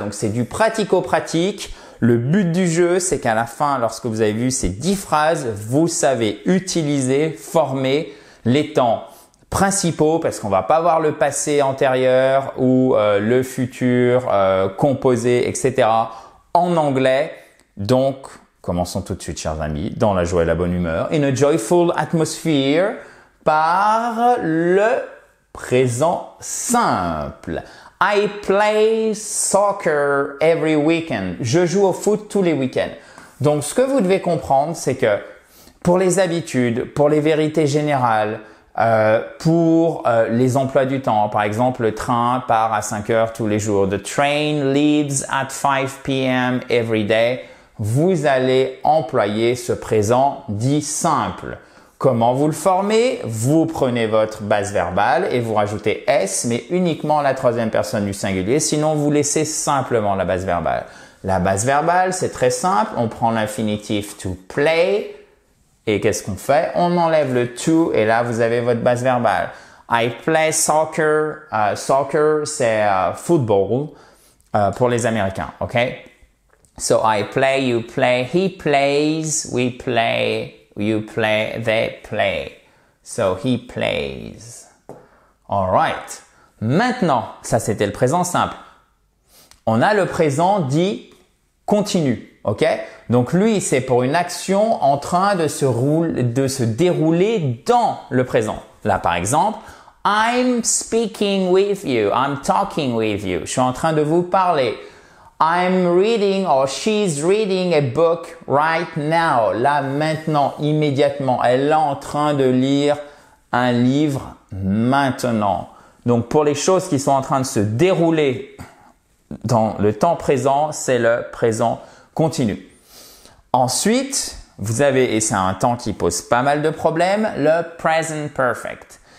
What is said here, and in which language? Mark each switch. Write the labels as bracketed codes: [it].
[fr] Donc, c'est du pratico-pratique. Le but du jeu, c'est qu'à la fin, lorsque vous avez vu ces 10 phrases, vous savez utiliser, former les temps principaux parce qu'on va pas voir le passé antérieur ou le futur composé, etc. en anglais. Donc, commençons tout de suite, chers amis, dans la joie et la bonne humeur. [en] In a joyful atmosphere [fr] par le présent simple. [en] I play soccer every weekend. [fr] Je joue au foot tous les week-ends. Donc, ce que vous devez comprendre, c'est que pour les habitudes, pour les vérités générales, pour les emplois du temps, par exemple, le train part à 5 heures tous les jours. [en] The train leaves at 5 p.m. every day. [fr] Vous allez employer ce présent dit simple. Comment vous le formez? Vous prenez votre base verbale et vous rajoutez S, mais uniquement la troisième personne du singulier. Sinon, vous laissez simplement la base verbale. La base verbale, c'est très simple. On prend l'infinitif to play. Et qu'est-ce qu'on fait? On enlève le to et là, vous avez votre base verbale. [en] I play soccer. [fr] Soccer, c'est football pour les Américains, ok? [en] So, I play, you play, he plays, we play, you play, they play. So, he plays. Alright. [fr] Maintenant, ça c'était le présent simple. On a le présent dit continu. Ok? Donc lui, c'est pour une action en train de se dérouler dans le présent. Là, par exemple, [en] I'm speaking with you. I'm talking with you. [fr] Je suis en train de vous parler. [en] I'm reading or she's reading a book right now. [fr] Là, maintenant, immédiatement. Elle est en train de lire un livre maintenant. Donc, pour les choses qui sont en train de se dérouler dans le temps présent, c'est le présent continu. Ensuite, vous avez, et c'est un temps qui pose pas mal de problèmes, le present perfect.